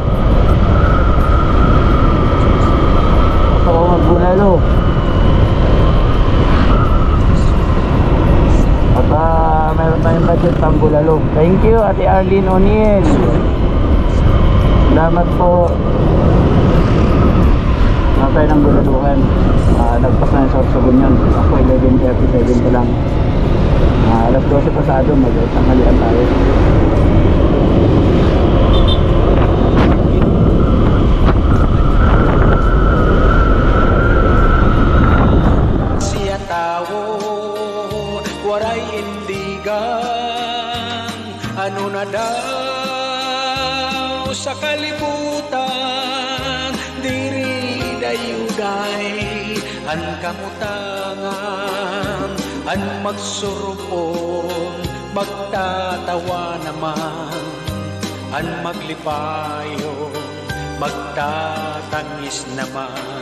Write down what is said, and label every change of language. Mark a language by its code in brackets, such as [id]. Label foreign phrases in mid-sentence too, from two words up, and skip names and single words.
[tl] Gusto ko magbulalo. At meron tayong budget pang bulalo. [en] Thank you [tl] Ate Arlene O'Neill. Salamat po. Tayo ng bulaluhan. Nagpas na yung Sorsogon yun. Ako 11:37 pa lang. Alas 12 pasado, mag-tanghalian tayo. [war] Siya tao, waray indigan. Ano na daw sa kalibutan, diri dayuday an kamutangan, an magsurupon, magtatawa naman, an maglipayo, magtatangis naman.